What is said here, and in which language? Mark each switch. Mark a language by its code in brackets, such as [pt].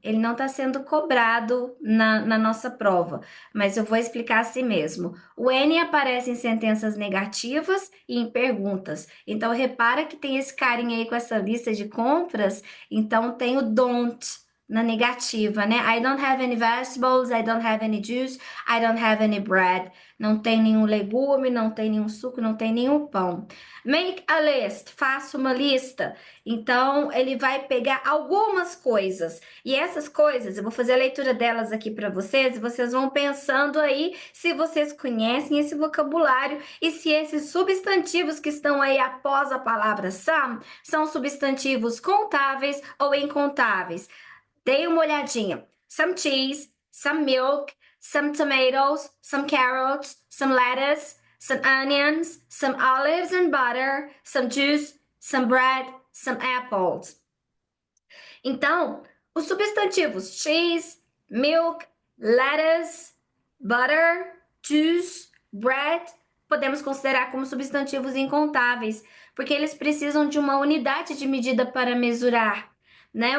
[pt] Ele não está sendo cobrado na nossa prova, mas eu vou explicar assim mesmo. O N aparece em sentenças negativas e em perguntas. Então, repara que tem esse carinha aí com essa lista de compras. Então, tem o don't na negativa, né? [en] I don't have any vegetables, I don't have any juice, I don't have any bread. [pt] Não tem nenhum legume, não tem nenhum suco, não tem nenhum pão. [en] Make a list, [pt] faça uma lista. Então, ele vai pegar algumas coisas. E essas coisas, eu vou fazer a leitura delas aqui para vocês, e vocês vão pensando aí se vocês conhecem esse vocabulário e se esses substantivos que estão aí após a palavra some são substantivos contáveis ou incontáveis. Dei uma olhadinha. [en] Some cheese, some milk, some tomatoes, some carrots, some lettuce, some onions, some olives and butter, some juice, some bread, some apples. [pt] Então, os substantivos cheese, milk, lettuce, butter, juice, bread, podemos considerar como substantivos incontáveis, porque eles precisam de uma unidade de medida para mesurar, né?